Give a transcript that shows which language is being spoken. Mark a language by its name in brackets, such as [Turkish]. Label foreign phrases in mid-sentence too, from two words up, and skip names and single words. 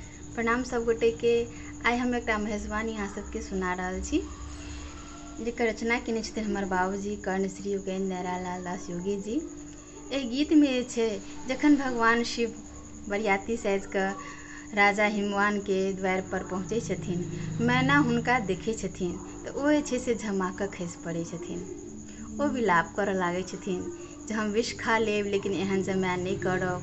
[Maithili] प्रणाम सब गोटे के। आइ हम एक मेहजबानी अहाँ सबके सुना रहल छी, जेकर रचना केने छथिन हमर बाबूजी कर्ण श्री योगेन्द्र नारायण दास योगी जी। एहि गीत में छै, जखन भगवान शिव बरियाती साजि कऽ राजा हिमवान के द्वार पर पहुँचे छथिन, मैना हुनका देखे छथिन तऽ ओ जे छै से झमाकऽ खसि पड़ै छथिन। ओ विलाप करऽ लागै छथिन जे हम विष खा लेब लेकिन एहन जमाय नहि करब।